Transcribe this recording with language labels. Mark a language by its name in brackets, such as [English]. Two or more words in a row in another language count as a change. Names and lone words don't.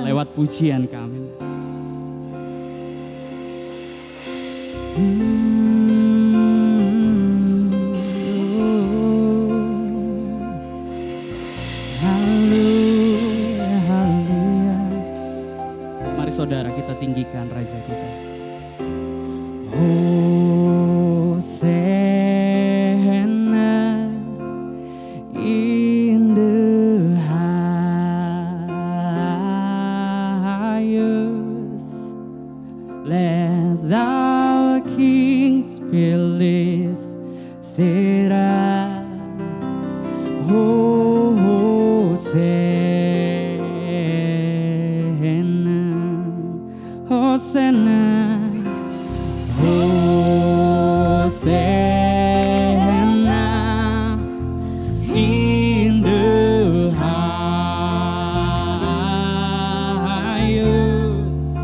[Indonesian] lewat pujian kami. Haleluya, haleluya. Mari saudara kita tinggikan Raja kita. [English] Hosanna in the highest. Let our kings be lifted up. Hosanna, Hosanna, Hosanna in the highest.